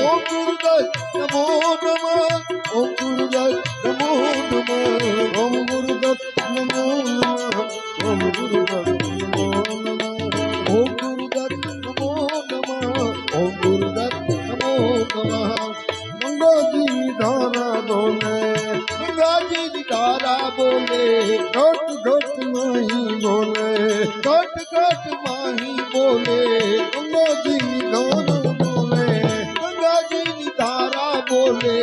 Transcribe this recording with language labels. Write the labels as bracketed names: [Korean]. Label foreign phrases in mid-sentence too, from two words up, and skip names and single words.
[Sanskrit] ओम गुरुदत्त नमो नमः ओम गुरुदत्त नमो नमः ओम गुरुदत्त नमो नमः ओम गुरुदत्त नमो नमः ओम गुरुदत्त नमो नमः ओम गुरुदत्त नमो नमः [Hindi] गंगा जी धारा डोले गंगा जी की धारा बोले घट घट नहीं बोले घट घट माही बोले गंगा जी धारा डोले गंगा जी की धारा बोले